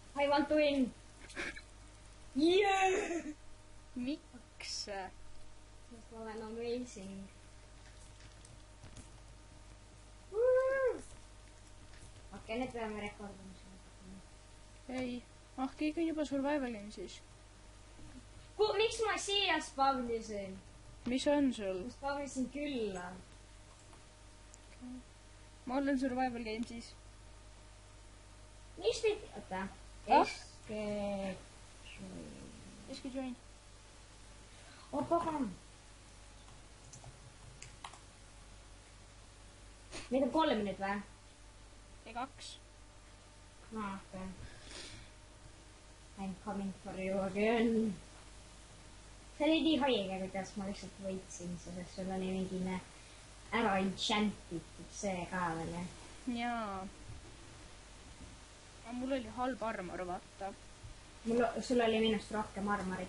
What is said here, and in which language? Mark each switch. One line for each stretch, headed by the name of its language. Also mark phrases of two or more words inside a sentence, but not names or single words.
English: want to win. Yeah!
Estonian: miks ? Sest ma olen amazing. Okei, nüüd peame rekordima. ei , keegi on juba
English: survival game'is .
Estonian: Miks ma siia spavnisin? mis on sul ? Ma spavnisin külla. ma olen
English: survival games'is .
Estonian: Miks pidi? Oota. Eski join . Oh, pagan. Meid on 3 minut või? ja 2 .
English: Okay. I'm coming for you again.
Estonian: See oli nii haige, kuidas ma lihtsalt võitsin, sest sul oli mingine ära enchantitud see ka veel, jah? jaa . mul oli halb armor , vaata . Sul oli minust rohkem armorit.